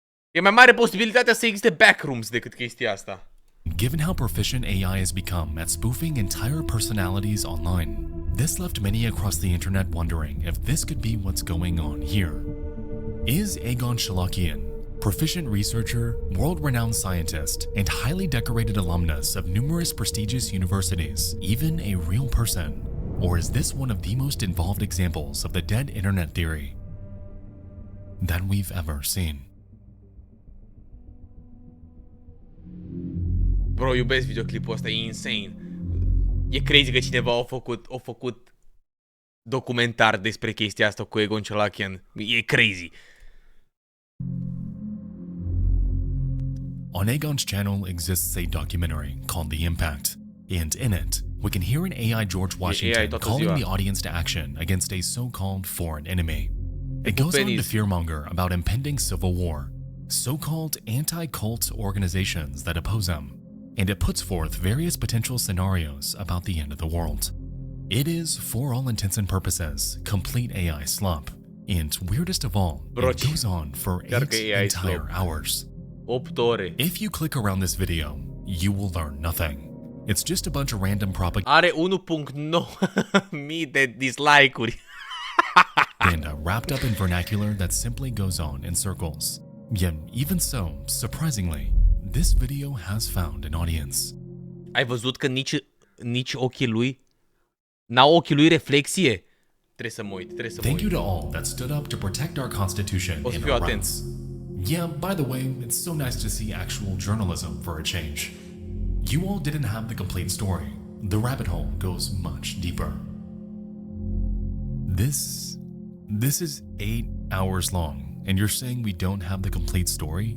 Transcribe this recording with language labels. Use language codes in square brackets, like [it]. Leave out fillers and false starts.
[ro] E mai mare posibilitatea să existe backrooms decât chestia asta. [en] Given how proficient AI has become at spoofing entire personalities online, this left many across the internet wondering if this could be what's going on here. Is Aegon Shalakian, proficient researcher, world-renowned scientist, and highly decorated alumnus of numerous prestigious universities, even a real person? Or is this one of the most involved examples of the dead internet theory that we've ever seen? [ro] Bro, iubesc videoclipul ăsta, e insane. E crazy că cineva a făcut documentar despre chestia asta cu Egon Chalakian. E crazy. [en] On Aegon's channel exists a documentary called The Impact, and in it, we can hear an AI George Washington calling the audience to action against a so-called foreign enemy. It goes on to fearmonger about impending civil war, so-called anti-cult organizations that oppose him, and it puts forth various potential scenarios about the end of the world. It is, for all intents and purposes, complete AI slop, and weirdest of all, it goes on for 8 entire hours. [ro] 8 ore. [en] If you click around this video, you will learn nothing. It's just a bunch of random propaganda [ro] Are 1.9 mii de dislike-uri. [en] wrapped up in vernacular that simply goes on in circles. Yet, even so, surprisingly, this video has found an audience. [ro] Ai văzut că nici ochii lui n-au ochii lui reflexie? Trebuie să mă uit, [en] Thank you to all that stood up to protect our Constitution and our rights. Yeah, by the way, it's so nice to see actual journalism for a change. You all didn't have the complete story. The rabbit hole goes much deeper. This is 8 hours long, and you're saying we don't have the complete story?